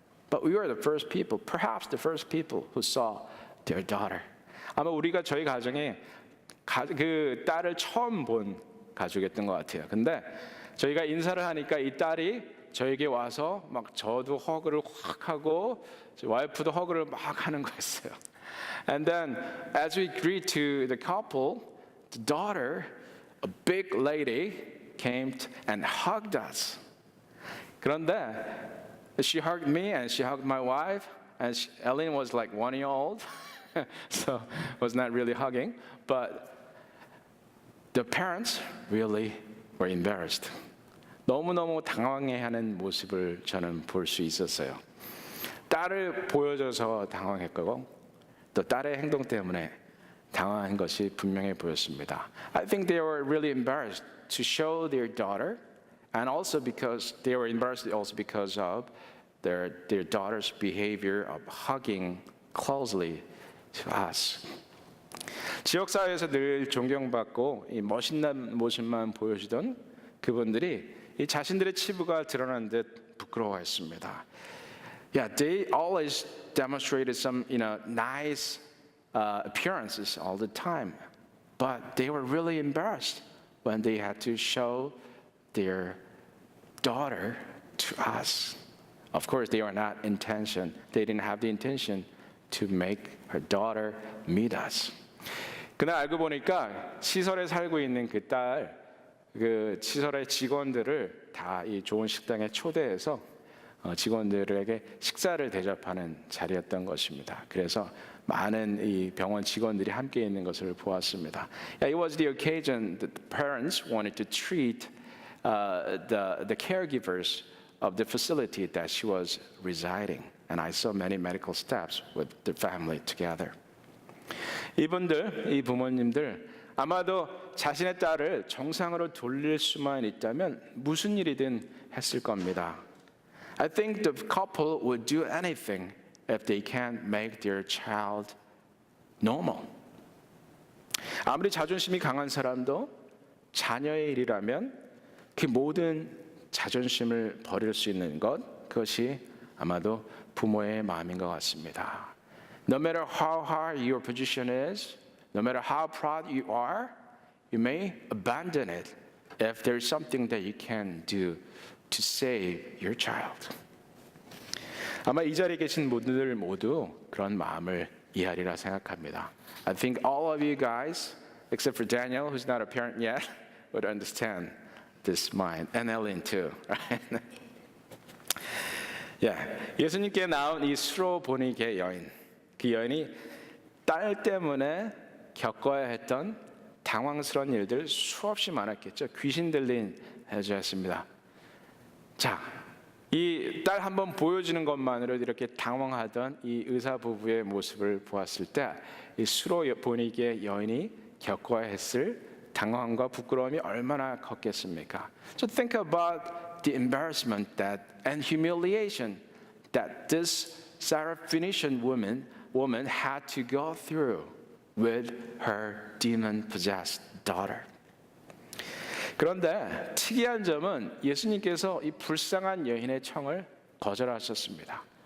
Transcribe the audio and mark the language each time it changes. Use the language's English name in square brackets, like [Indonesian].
[English] But we were the first people, perhaps the first people who saw their daughter. [Korean] 아마 우리가 저희 가정에 그 딸을 처음 본 가족이었던 것 같아요. 근데 저희가 인사를 하니까 이 딸이 저에게 와서 막 저도 허그를 확 하고 와이프도 허그를 막 하는 거였어요. [English] And then as we greet to the couple, the daughter, a big lady, came and hugged us. [Korean] 그런데 [English] she hugged me and she hugged my wife, and Ellen was like 1-year-old, so was not really hugging, but the parents really were embarrassed. [Korean] 너무너무 당황해하는 모습을 저는 볼 수 있었어요. 딸을 보여줘서 당황했고 또 딸의 행동 때문에 당황한 것이 분명해 보였습니다. [English] I think they were really embarrassed to show their daughter, and also because they were embarrassed also because of their daughter's behavior of hugging closely to us. [Korean] 지역사회에서 늘 존경받고 이 멋있는 모습만 보여주던 그분들이 이 자신들의 치부가 드러난 듯 부끄러워했습니다. [English] Yeah, they always demonstrated some, nice appearances all the time, but they were really embarrassed when they had to show their daughter to us. Of course, they were not intention. They didn't have the intention to make her daughter meet us. [Korean] 그날 알고 보니까 시설에 살고 있는 그 딸, 그 시설의 직원들을 다 이 좋은 식당에 초대해서 직원들에게 식사를 대접하는 자리였던 것입니다. 그래서 많은 이 병원 직원들이 함께 있는 것을 보았습니다. [English] It was the occasion that the parents wanted to treat the caregivers of the facility that she was residing, and I saw many medical staffs with the family together. [Korean] 이 부모님들 아마도 자신의 딸을 정상으로 돌릴 수만 있다면 무슨 일이든 했을 겁니다. [English] I think the couple would do anything if they can make their child normal. [Korean] 아무리 자존심이 강한 사람도 자녀의 일이라면 그 모든 자존심을 버릴 수 있는 것, 그것이 아마도 부모의 마음인 것 같습니다. [English] No matter how hard your position is, no matter how proud you are, you may abandon it if there is something that you can do to save your child. [Korean] 아마 이 자리에 계신 분들 모두 그런 마음을 이해하리라 생각합니다. [English] I think all of you guys, except for Daniel, who's not a parent yet, would understand this mind, and Ellen too. Right? [Korean] 예수님께 나온 이 수로보니게 여인, 그 여인이 딸 때문에 겪어야 했던 당황스러운 일들 수없이 많았겠죠. 귀신 들린 여자였습니다. 자, 이 딸 한번 보여주는 것만으로도 이렇게 당황하던 이 의사 부부의 모습을 보았을 때 이 수로 보니기의 여인이 겪어야 했을 당황과 부끄러움이 얼마나 컸겠습니까? [English] So think about the embarrassment that and humiliation that this Syrophoenician woman had to go through with her demon-possessed daughter. [Korean] 그런데 특이한 점은 예수님께서 이 불쌍한 여인의 청을 거절하셨습니다.